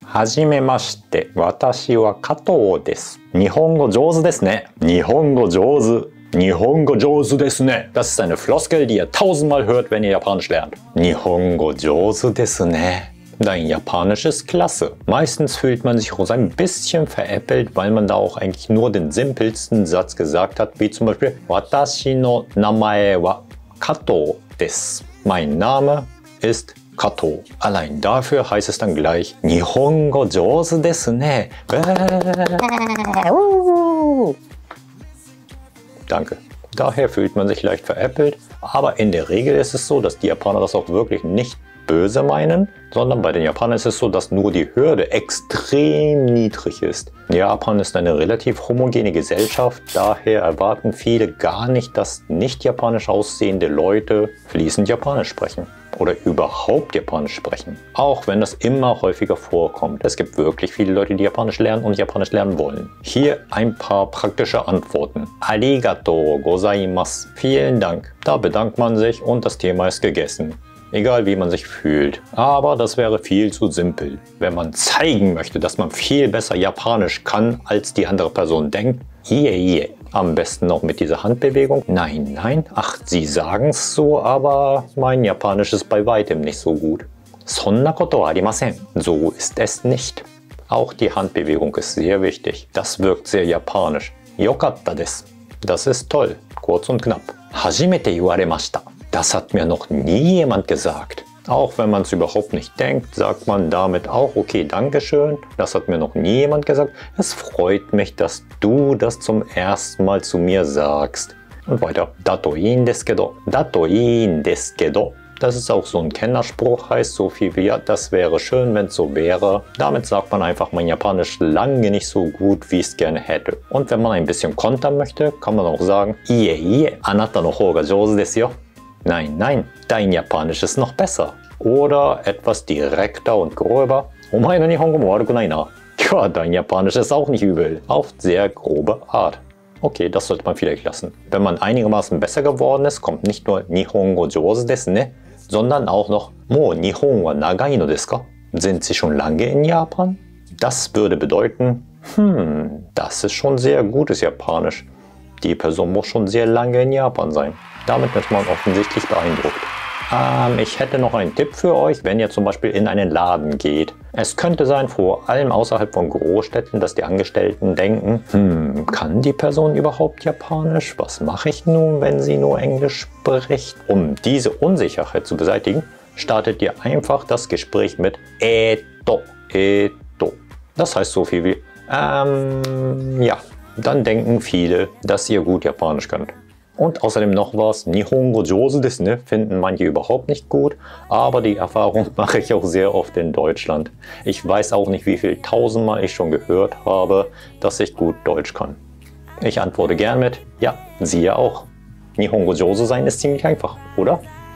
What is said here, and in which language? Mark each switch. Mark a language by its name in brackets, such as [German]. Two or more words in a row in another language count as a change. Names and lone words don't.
[Japanese] はじめまして、私は加藤です。日本語上手ですね。日本語上手。日本語上手ですね. [German] Das ist eine Floskel, die ihr tausendmal hört, wenn ihr Japanisch lernt. [Japanese] 日本語上手ですね. [German] Dein Japanisch ist klasse. Meistens fühlt man sich auch ein bisschen veräppelt, weil man da auch eigentlich nur den simpelsten Satz gesagt hat, wie zum Beispiel [Japanese] 私の名前は加藤です. [German] Mein Name ist Kato. Allein dafür heißt es dann gleich [Japanese] 日本語上手ですね. [German] Danke. Daher fühlt man sich leicht veräppelt, aber in der Regel ist es so, dass die Japaner das auch wirklich nicht böse meinen, sondern bei den Japanern ist es so, dass nur die Hürde extrem niedrig ist. Japan ist eine relativ homogene Gesellschaft, daher erwarten viele gar nicht, dass nicht japanisch aussehende Leute fließend Japanisch sprechen oder überhaupt Japanisch sprechen. Auch wenn das immer häufiger vorkommt. Es gibt wirklich viele Leute, die Japanisch lernen und Japanisch lernen wollen. Hier ein paar praktische Antworten. [Japanese] ありがとうございます. [German] Vielen Dank. Da bedankt man sich und das Thema ist gegessen. Egal wie man sich fühlt. Aber das wäre viel zu simpel. Wenn man zeigen möchte, dass man viel besser Japanisch kann, als die andere Person denkt, ie. Am besten noch mit dieser Handbewegung. Nein, ach, Sie sagen es so, aber mein Japanisch ist bei weitem nicht so gut. [Japanese] そんなことありません. [German] So ist es nicht. Auch die Handbewegung ist sehr wichtig. Das wirkt sehr japanisch. [Japanese] よかったです. [German] Das ist toll. Kurz und knapp. [Japanese] 初めて言われました. [German] Das hat mir noch nie jemand gesagt. Auch wenn man es überhaupt nicht denkt, sagt man damit auch, okay, Dankeschön. Das hat mir noch nie jemand gesagt. Es freut mich, dass du das zum ersten Mal zu mir sagst. Und weiter. [Japanese] だといいんですけど. だといいんですけど. [German] Das ist auch so ein Kennerspruch, heißt so viel wie, ja, das wäre schön, wenn es so wäre. Damit sagt man einfach, mein Japanisch lange nicht so gut, wie ich es gerne hätte. Und wenn man ein bisschen kontern möchte, kann man auch sagen, [Japanese] いいえ、あなたの方が上手ですよ. [German] Nein, dein Japanisch ist noch besser. Oder etwas direkter und gröber. [Japanese] お前の日本語も悪くないな. [German] Ja, dein Japanisch ist auch nicht übel. Auf sehr grobe Art. Okay, das sollte man vielleicht lassen. Wenn man einigermaßen besser geworden ist, kommt nicht nur [Japanese] 日本語上手ですね, [German] sondern auch noch [Japanese] もう日本は長いのですか? [German] Sind Sie schon lange in Japan? Das würde bedeuten, das ist schon sehr gutes Japanisch. Die Person muss schon sehr lange in Japan sein. Damit ist man offensichtlich beeindruckt. Ich hätte noch einen Tipp für euch, wenn ihr zum Beispiel in einen Laden geht. Es könnte sein, vor allem außerhalb von Großstädten, dass die Angestellten denken, kann die Person überhaupt Japanisch? Was mache ich nun, wenn sie nur Englisch spricht? Um diese Unsicherheit zu beseitigen, startet ihr einfach das Gespräch mit eto. Das heißt so viel wie, ja. Dann denken viele, dass ihr gut Japanisch könnt. Und außerdem noch was, [Japanese] 日本語上手ですね, [German] finden manche überhaupt nicht gut, aber die Erfahrung mache ich auch sehr oft in Deutschland. Ich weiß auch nicht, wie viel tausendmal ich schon gehört habe, dass ich gut Deutsch kann. Ich antworte gern mit, ja, Sie ja auch. [Japanese] 日本語上手 [German] sein ist ziemlich einfach, oder?